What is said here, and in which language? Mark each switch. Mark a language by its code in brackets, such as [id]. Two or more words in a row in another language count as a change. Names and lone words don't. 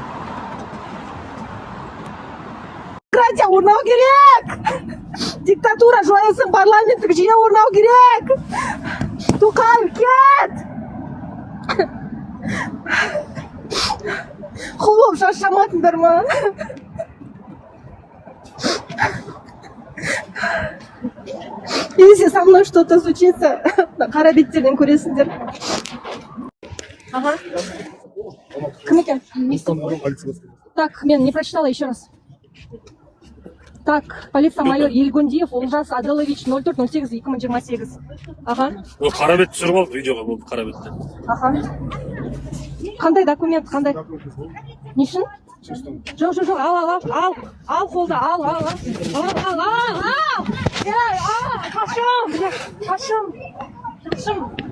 [kk] Демократия орнау керек! Диктатура жойылсын, парламенттік жүйе орнау керек! Тоқаев кет! Құл болып шаршамадыңдар ма? [ru] Если со мной что-то случится, [kk] қара беттерден көресіңдер. Ага. Кім екен? [ru] Так, мен не прочитала еще раз. Так, [kk] полиция майор Елгундиев Олжас Адылович 04.08.2028. Ага. Ол қара бет түсіріп алды видеоға, болды қара бетті. Ага. Қандай документ, қандай? Не үшін? Жоқ, ал қолда, ал. Қашым.